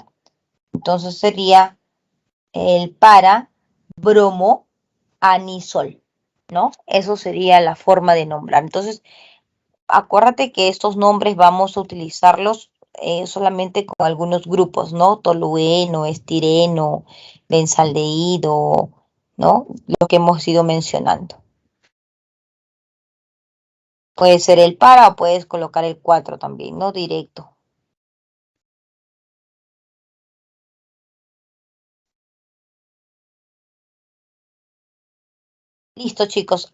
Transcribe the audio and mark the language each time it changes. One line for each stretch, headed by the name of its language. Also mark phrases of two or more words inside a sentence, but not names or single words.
Spanish: Entonces sería el para bromo anisol, ¿no? Eso sería la forma de nombrar. Entonces, acuérdate que estos nombres vamos a utilizarlos solamente con algunos grupos, ¿no? Tolueno, estireno, benzaldehído, ¿no? Lo que hemos ido mencionando. Puede ser el para o puedes colocar el 4 también, ¿no? Directo. Listo, chicos.